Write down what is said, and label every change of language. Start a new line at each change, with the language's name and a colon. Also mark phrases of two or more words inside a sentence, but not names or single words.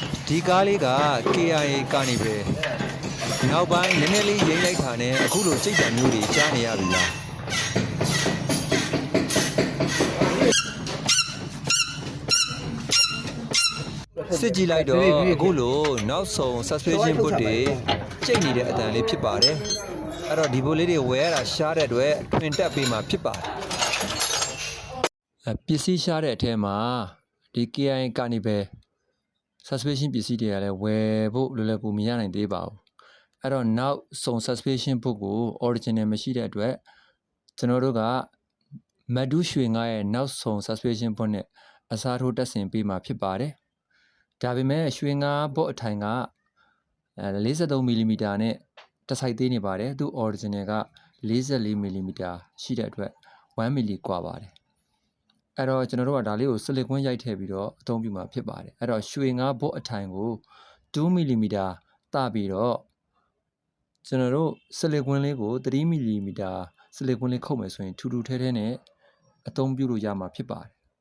Burmese: ဒီကားလေးက KIA ကနေပဲနောက်ပိုင်းနည်းနည်းလေးရိမ့်လိုက်တာနဲ့အခုလိုစိတ်ဓာတ်မျိုးတွေကြားနေရပြီလားစစ်ကြည့်လိုက်တော့အခုလိုနောက်ဆုံး
English: suspension boot
Burmese: တွေကျိတ်နေတဲ့အတန်လေးဖြစ်ပါတယ်အဲ့တော့ဒီဘိုးလေးတွေဝယ်ရတာရှားတဲ့အတွက်ထွင်တက်ပေးမှာဖြစ် ပါတယ်ပစ္စည်းရှားတဲ့အထဲမှာဒီ KIA ကနေပဲ suspension ပစ္စည်းတွေကလည်းဝယ်ဖို့လွယ်လွယ်ကူမရနိုင်သေးပါဘူးအဲ့တော့နောက်ဆုံး
English: suspension book
Burmese: ကို original မရှိတဲ့ အတွက်ကျွန်တော်တို့ကမဒူးရွှေငါရဲ့နောက်ဆုံး
English: suspension book
Burmese: နဲ့အစားထိုးတက်ဆင်ပေးမှာဖြစ်ပါတယ်ဒါပေမဲ့ရွှေငါ ဘော့အထိုင်က43 mm နဲ့တစ်ဆိုင်သေးနေပါတယ်သူ original က44 mm ရှိတဲ့အတွက်1 mm กว่าပါတယ်အဲ့တော့ကျွန်တော်တို့ကဒါလေးကိုစလစ်ကွင်းရိုက်ထည့်ပြီးတော့အသုံးပြုမှာဖြစ်ပါတယ်အဲ့တော့ရွှေငါဘော့အထိုင်ကို2 mm တပြီးတော့ကျွန်တော်တို့စလစ်ကွင်းလေးကို3 mm စလစ်ကွင်းလေးခုတ်မယ်ဆိုရင်ထူထူထဲထဲနဲ့အသုံးပြုလို့ရမှာဖြစ်ပါတယ်